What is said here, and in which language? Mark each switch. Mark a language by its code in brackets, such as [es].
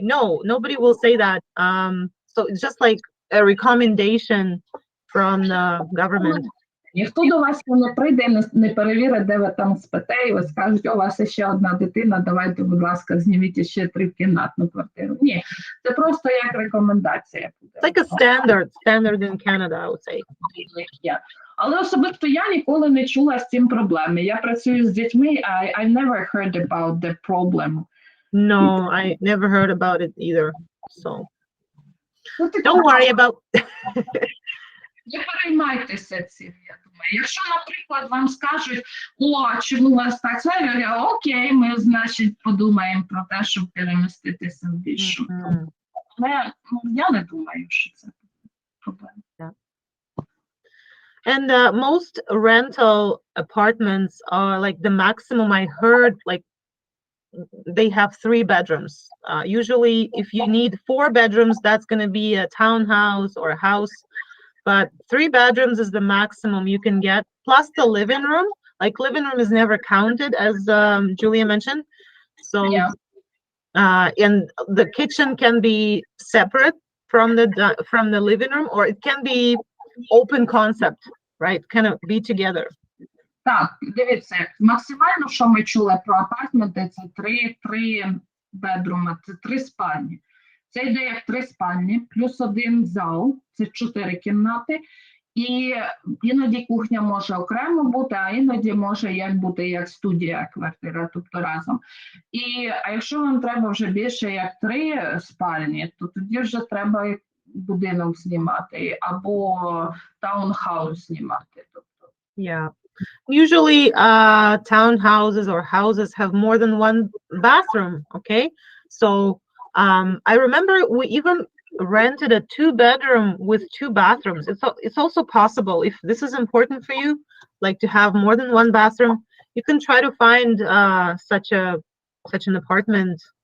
[en] No, nobody will say that. So it's just like a recommendation from the government. [uk] Ніхто до вас не прийде, не перевірить, де ви там спите, і ви скажуть, у вас ще одна дитина, давайте, будь ласка, зніміть ще 3-кімнатну квартиру. Ні, це просто як рекомендація. [en] It's like a standard in Canada, I would say. [uk] Але особисто я ніколи не чула з цим проблеми. Я працюю з дітьми, [en] I never heard about the problem. No, I never heard about it either, so don't worry about. [uk] Не переймайтеся цим, я думаю. Якщо, наприклад, вам скажуть, чому у вас так, окей, ми, значить, подумаємо про те, щоб переміститися в більшу. Але я не думаю, що це проблема. [en] And most rental apartments are like the maximum I heard, like they have 3 bedrooms. Usually, if you need 4 bedrooms, that's going to be a townhouse or a house. But 3 bedrooms is the maximum you can get, plus the living room. Like living room is never counted, as Julia mentioned. So, and the kitchen can be separate from the living room, or it can be open concept, right? Kind of be together. [uk] Так, дивіться, максимально, що ми чули про апартменти, це 3 бедруми, це 3 спальні. Це йде як 3 спальні, плюс 1 зал, це 4 кімнати, і іноді кухня може окремо бути, а іноді може бути як студія, квартира, тобто разом. А якщо вам треба вже більше як 3 спальні, то тоді вже треба будинок знімати або таунхаус знімати. [en] Yeah. Usually townhouses or houses have more than 1 bathroom, okay? So I remember we even rented a 2-bedroom with 2 bathrooms. It's also possible, if this is important for you, like to have more than 1 bathroom, you can try to find such an apartment.